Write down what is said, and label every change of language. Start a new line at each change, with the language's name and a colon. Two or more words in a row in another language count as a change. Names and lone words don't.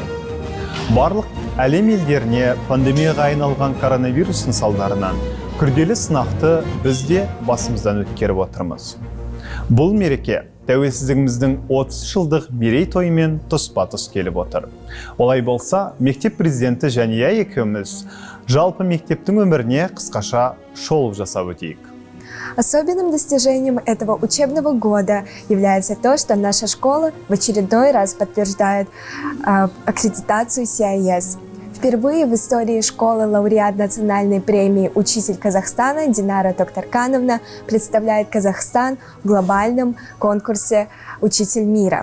Kazakh: Барлық әлем елдеріне пандемияға айналған коронавирустың салдарынан күрделі сынақты бізде басымыздан өткеріп отырмыз. Бұл мереке тәуелсіздігіміздің 30 жылдық мерейтойымен тұспа-тұс келіп отыр. Олай болса, мектеп президенті Жания екеуміз жалпы мектептің өміріне қысқаша шолу жасап өтейік.
Russian: Особенным достижением этого учебного года является то, что наша школа в очередной раз подтверждает аккредитацию CIS. Впервые в истории школы лауреат национальной премии «Учитель Казахстана» Динара Токтаркановна представляет Казахстан в глобальном конкурсе «Учитель мира».